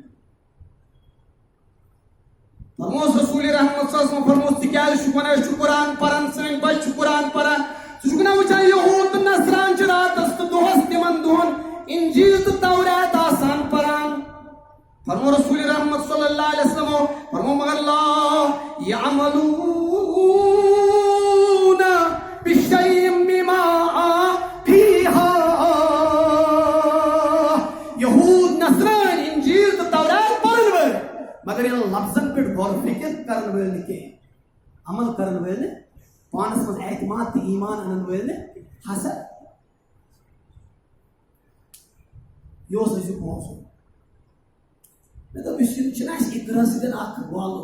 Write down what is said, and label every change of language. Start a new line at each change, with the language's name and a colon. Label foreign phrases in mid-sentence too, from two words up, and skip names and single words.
Kashmiri: فرموس رسول رحمت
Arabic: صلی اللہ علیہ وسلم
Kashmiri: فرموس تِکیٛازِ چھُکھ ونان أسۍ چھِ قرآن پران سٲنۍ بچہِ چھِ قرآن پران ژٕ چھُکھ نا وٕچھان یہوٗد تہٕ نصران چھِ راتس تہٕ دۄہس تِمن دۄہن انجیٖل تہٕ تورات آسان پران فرمو رسول رحمت
Arabic: صلی اللہ علیہ وسلم
Kashmiri: فرمو مگر
Arabic: لا یعملون بشیء مما فیہا
Kashmiri: یہوٗد نصران انجیٖل تہٕ تورات پرن وٲلۍ مگر ییٚلہِ لفظن پٮ۪ٹھ غور فکر کرن وٲلۍ نہٕ کینٛہہ عمل کرن وٲلۍ نہٕ پانس منٛز اعتماد تہٕ ایمان انن وٲلۍ نہٕ ہسا یہِ اوس أزیُک موضوٗع مےٚ دوٚپ یُس یہِ چھُنہ اَسہِ اِقرا سۭتۍ اکھ والُن